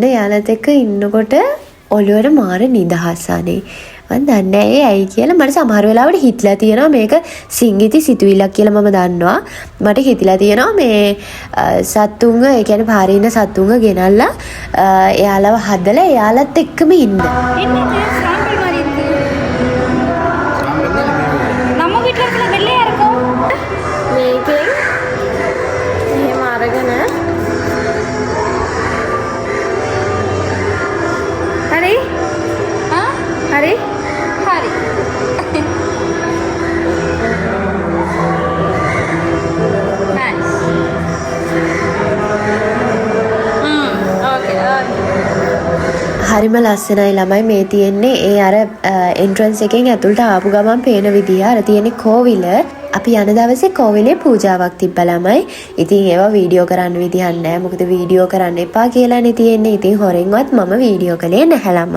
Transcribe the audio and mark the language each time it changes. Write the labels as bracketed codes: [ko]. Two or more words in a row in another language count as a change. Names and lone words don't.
[si] යාළුවත් එක්ක ඉන්නකොට ඔළුවට මාර නිදහසනේ. මම දන්නේ නැහැ ඇයි කියලා. මට සමහර වෙලාවට හිතලා තියෙනවා මේක සිංගිති සිතුවිල්ලක් කියලා මම දන්නවා. මට හිතලා තියෙනවා මේ සත්තුන්ව ඒ කියන්නේ පාරේ ඉන්න සත්තුන්ව ගෙනල්ලා එයාලව හදලා එයාලත් එක්කම ඉන්න. [ta] என்னது சாம்பல் மாதிரி இருக்கு நம்ம வீட்ல இருக்கிற வெள்ளையா இருக்கும் [si] මේකෙන් එහෙම අරගෙන හරි ஆ හරි [en] ஹரி nice okay [si] හරිම ලස්සනයි ළමයි මේ තියෙන්නේ ඒ අර එන්ට්‍රන්ස් එකෙන් ඇතුළට ආපු ගමන් පේන විදිය. අර තියෙන්නේ කෝවිල. අපි යන දවසේ කෝවිලේ පූජාවක් තිබ්බා ළමයි. ඉතින් ඒවා වීඩියෝ කරන්න විදිහක් නැහැ. මොකද වීඩියෝ කරන්න එපා කියලානේ තියෙන්නේ. ඉතින් හොරෙන්වත් මම වීඩියෝ කළේ නැහැ ළමයි.